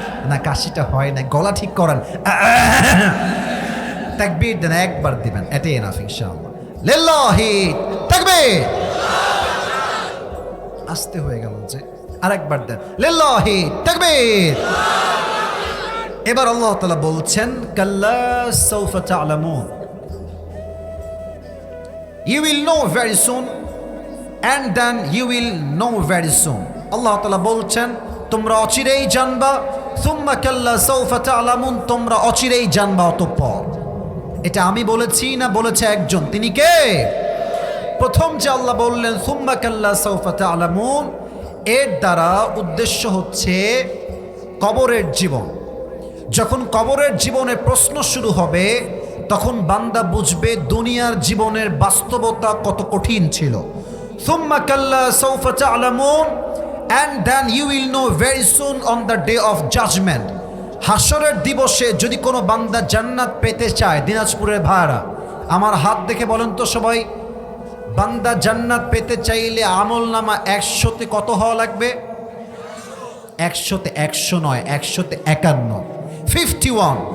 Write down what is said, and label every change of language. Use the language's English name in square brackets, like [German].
[Bangla] না কাশিটা হয় না, গলা ঠিক করেন। তাকবীর দেন, একবার দিবেন, এটাই এনাফ ইনশাআল্লাহ। [Arabic] লিল্লাহি তাকবীর। [Bangla] আসতে হয়ে গেল যে, আরেকবার দেন, [Arabic] লিল্লাহি তাকবীর। [Bangla] এবার আল্লাহ তাআলা বলছেন, [Arabic] কাল্লা সাউফা তা'লামুন, [English] you will know very soon and then you will know very soon। [Bangla] আল্লাহ তাআলা বলছেন, তোমরা অচিরেই জানবা। [Arabic] সুম্মা কাল্লা সাউফা তা'লামুন, [Bangla] তোমরা অচিরেই জানবা অতঃপর। এটা আমি বলেছি না বলেছে একজন? তিনি কে? প্রথম যে আল্লাহ বললেন [Arabic] সুম্মা কাল্লা সাউফা তা'লামুন, [Bangla] এর দ্বারা উদ্দেশ্য হচ্ছে কবরের জীবন। যখন কবরের জীবনের প্রশ্ন শুরু হবে, তখন বান্দা বুঝবে দুনিয়ার জীবনের বাস্তবতা কত কঠিন ছিল। [Arabic] সুম্মা কাল্লা সাউফা তা'লামুন [English] and then you will know very soon on the day of judgment। [Bangla] হাসরের দিবসে যদি কোনো বান্দা জান্নাত পেতে চায়, দিনাজপুরের ভাইরা আমার হাত দেখে বলেন তো সবাই, বান্দা জান্নাত পেতে চাইলে আমল নামা 100তে কত হওয়া লাগবে? 100তে 100 নয়, 100তে 51, 51।